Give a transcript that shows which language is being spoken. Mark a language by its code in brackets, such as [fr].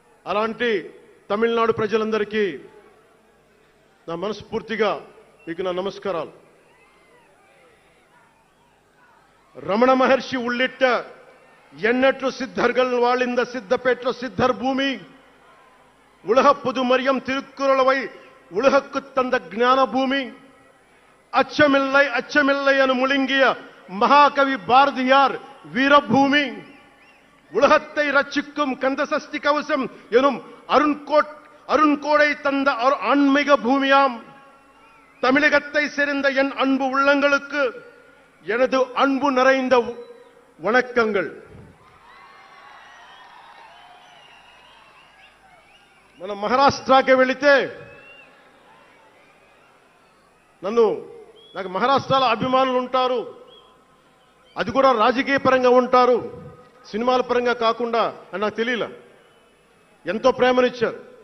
[te] అలాంటి తమిళనాడు ప్రజలందరికీ నా మనస్ఫూర్తిగా మీకు నా నమస్కారాలు. [ta] రమణ మహర్షి ఉళ్ళిట్ట ఎన్నట్లు సిద్ధர்கள் வாழ்ந்த சித்தப்பெற்ற சித்தர் பூமி உலக புதுமரியம் திருக்குறளவை உலகுக்கு தந்த ஞான பூமி அச்சமில்லை அச்சமில்லை என முழங்கிய மகாகவி பாரதியார் வீரபூமி உலகத்தை ரட்சிக்கும் கந்தசஷ்டி கவசம் எனும் அருண்கோடை தந்த ஆன்மீக பூமியாம் தமிழகத்தை சேர்ந்த என் அன்பு உள்ளங்களுக்கு எனது அன்பு நிறைந்த வணக்கங்கள். [te] మన మహారాష్ట్రకి వెళితే నాకు మహారాష్ట్రలో అభిమానులు ఉంటారు. అది కూడా రాజకీయ పరంగా ఉంటారు, సినిమాల పరంగా కాకుండా అని నాకు తెలియలా. ఎంతో ప్రేమనిచ్చారు.